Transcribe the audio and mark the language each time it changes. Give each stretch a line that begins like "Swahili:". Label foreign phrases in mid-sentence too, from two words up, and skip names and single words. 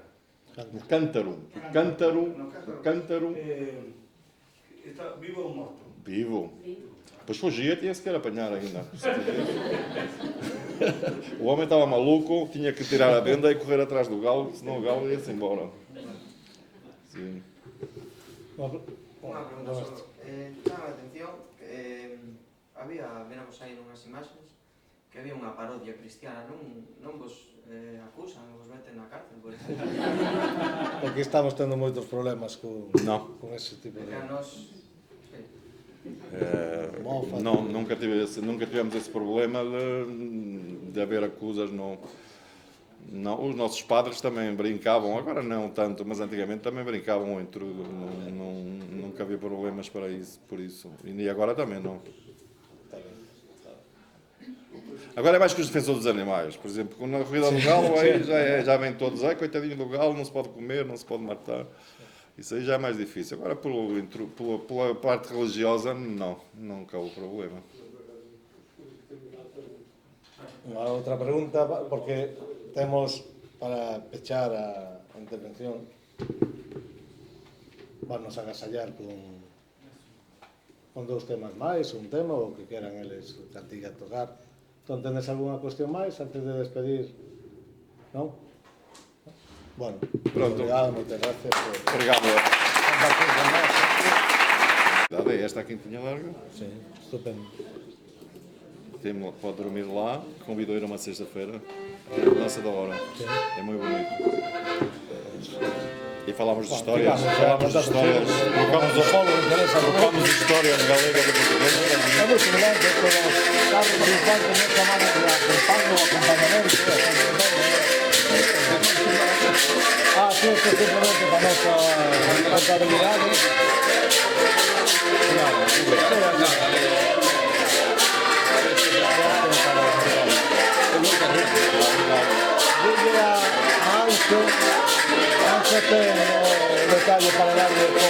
Portuguese: No cântaro. está vivo ou morto? Vivo. Depois fugia, tinha-se que apanhar ainda. O homem estava maluco, tinha que tirar a venda e correr atrás do galo, senão o galo ia-se embora. Sim.
Galician: Unha pregunta só. Chama a atención que veramos aí nunhas imaxes que había unha parodia cristiana, non vos acusan, vos meten na cárcel por eso. Aquí estamos tendo moitos problemas con ese tipo de...
Portuguese: Não, nunca tivemos esse problema de haver acusas. Não, os nossos padres também brincavam, agora não tanto, mas antigamente também brincavam entre nunca havia problemas para isso, por isso. E agora também não. Agora é mais que os defensores dos animais. Por exemplo, na corrida do galo aí já vem todos, coitadinho do galo, não se pode comer, não se pode matar. Isso aí já é mais difícil. Agora, pela parte religiosa, não, nunca houve problema.
Galician: Unha outra pregunta, porque temos, para pechar a intervención, vamos a agasallar con dous temas máis, un tema, o que queran eles cantiga tocar. Entón, tenes algunha cuestión máis antes de despedir? Non? Bueno, pronto. Obrigado, moitas gracias por compartir con nós.
Portuguese: É esta a quintinha larga? Sim, estupendo. Pode dormir lá, convidou a ir uma sexta-feira, é a mudança da hora, é muito bonito. E falamos de histórias, trocamos histórias galega de português. É muito semelhante, é como Carlos Infante nos chamamos de acompañamento.
Spanish: Sí, esto es simplemente para nuestra contabilidad. Ancho tengo detalles para darle después.